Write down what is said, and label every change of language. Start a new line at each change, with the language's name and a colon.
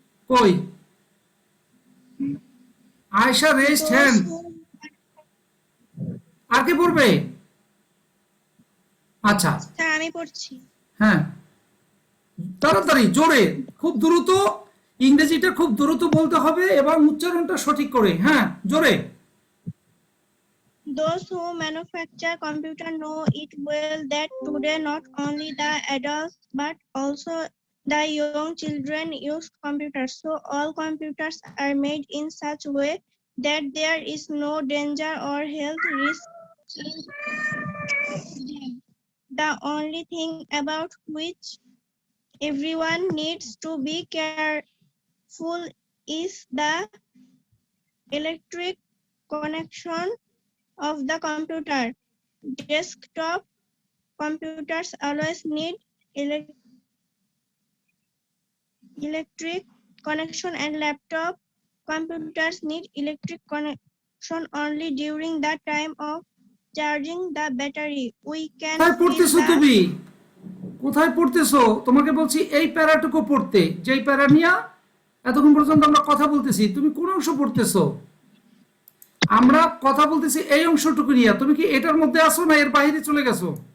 Bangla: কই Ayesha rest hand. আর কে পড়বে? আচ্ছা স্যার আমি পড়ছি। হ্যাঁ, তাড়াতাড়ি জোরে, খুব দ্রুত, ইংরেজিটা খুব দ্রুত বলতে হবে এবং উচ্চারণটা সঠিক করে। হ্যাঁ জোরে।
English: Those who manufacture computer know it well that today not only the adults but also the young children use computers. So all computers are made in such way that there is no danger or health risk in them. The only thing about which everyone needs to be careful is the electric connection of the computer. Desktop computers always need electric connection and laptop computers need electric connection only during the time of charging the battery. We can
Bangla: কোথায়
English: see
Bangla: পড়তেছো
English: the
Bangla: তুমি? কোথায় পড়তেছো? তোমাকে বলছি এই প্যারাটুকু পড়তে, যেই প্যারা নিয়ে এতক্ষণ পর্যন্ত আমরা কথা বলতেছি। তুমি কোন অংশ পড়তেছো? আমরা কথা বলতেছি এই অংশটুকু নিয়ে। তুমি কি এটার মধ্যে আসো না এর বাইরে চলে গেছো?